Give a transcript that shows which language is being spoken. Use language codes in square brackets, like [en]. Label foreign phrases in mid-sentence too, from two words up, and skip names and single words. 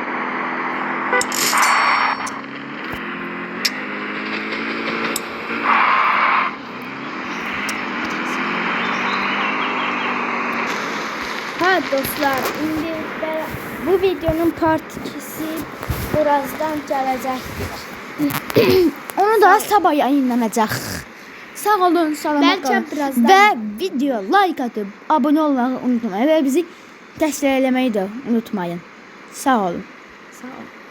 [az] Ha dostlar, indi bu videonun part 2'si birazdan gələcəkdir. Onu da sabah yayınlanacak. Sağ olun, salamat Bəlkə qalın. birazdan. [tr] Və video like atıp abone olmayı unutmayın. [az] Və bizi dəstəkləməyi də unutmayın. Sağ olun. Sağ ol.